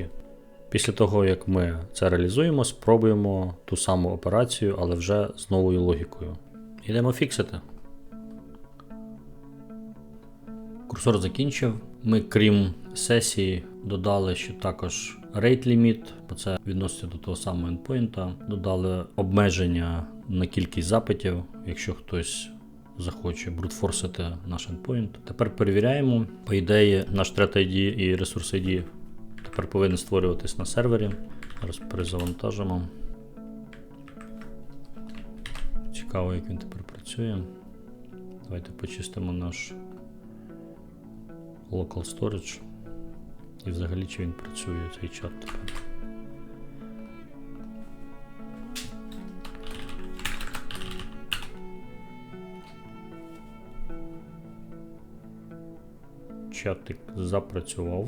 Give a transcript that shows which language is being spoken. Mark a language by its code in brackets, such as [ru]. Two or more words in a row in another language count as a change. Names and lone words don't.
[uk] Після того, як ми це реалізуємо, спробуємо ту саму операцію, але вже з новою логікою. Йдемо фіксити. Курсор закінчив. Ми, крім сесії, додали ще також [en] rate limit, [uk] бо це відноситься до того самого endpoint. Додали обмеження на кількість запитів, якщо хтось захоче брутфорсити наш endpoint. Тепер перевіряємо. По ідеї, наш [en] thread ID [uk] і ресурс ID тепер повинен створюватись на сервері. Зараз перезавантажимо. Цікаво, як він тепер працює. Давайте почистимо наш [en] local storage [uk] і взагалі чи він працює цей чат тепер. Чатик запрацював.